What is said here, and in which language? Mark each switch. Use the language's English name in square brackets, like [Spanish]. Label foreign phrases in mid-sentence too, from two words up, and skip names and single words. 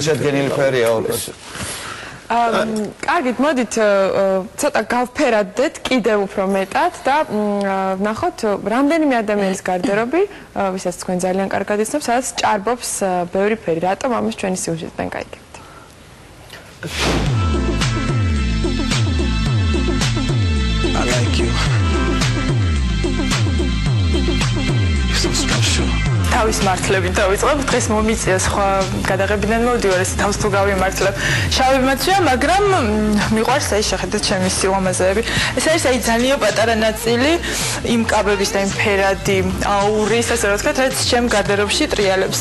[Georgian] შედგენილი ფერია. კარგით, მოდით ცოტა გავფერადდეთ კიდევ უფრო მეტად და ვნახოთ რამდენიმე ადამიანის გარდერობი, ვისაც თქვენ ძალიან კარგად იცნობთ, სადაც ჭარბობს ბევრი ფერი. რატომ ამას ჩვენი სიუჟეტიდან გაიგებთ? [English] I like you. You're so special. [Georgian] თავის მართლებით დავიწყებ, დღეს მომიწია სხვა გადაღებიდან მოვდივარ, ეს თავს თუ გავიმართლებ. შავი მაცვია, მაგრამ მიყვარს აი შეხედეთ ჩემი სილამაზეები. ეს არის აი ძალიან პატარა ნაწილი იმ კაბების და იმ ფერადი აურის, ასე რომ ვთქვათ, რაც ჩემ გარდერობში ტრიალებს.